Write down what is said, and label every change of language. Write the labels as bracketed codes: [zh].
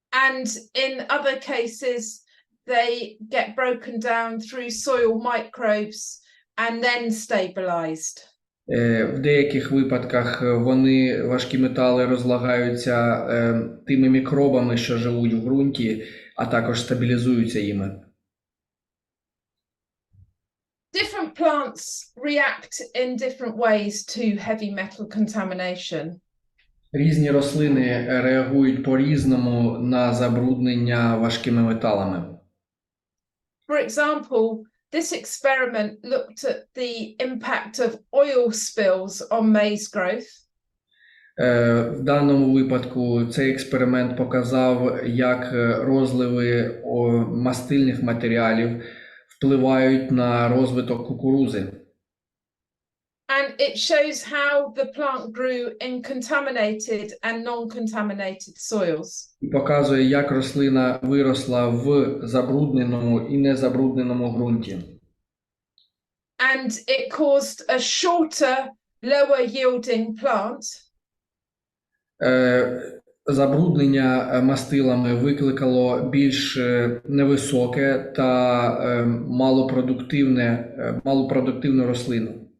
[en] And in other cases, they get broken down through soil microbes and then stabilized. [uk] В деяких випадках важкі метали розлагаються тими мікробами, що живуть в ґрунті, а також стабілізуються їми. [en] Different plants react in different ways to heavy metal contamination. [uk] Різні рослини реагують по-різному на забруднення важкими металами. [en] For example, this experiment looked at the impact of oil spills on maize growth. [uk] В даному випадку цей експеримент показав, як розливи мастильних матеріалів впливають на розвиток кукурузи. [en] And it shows how the plant grew in contaminated and non-contaminated soils. [uk] І показує, як рослина виросла в забрудненому і незабрудненому ґрунті. [en] And it caused a shorter, lower yielding plant. [uk] Забруднення мастилами викликало більш невисоке та малопродуктивну рослину.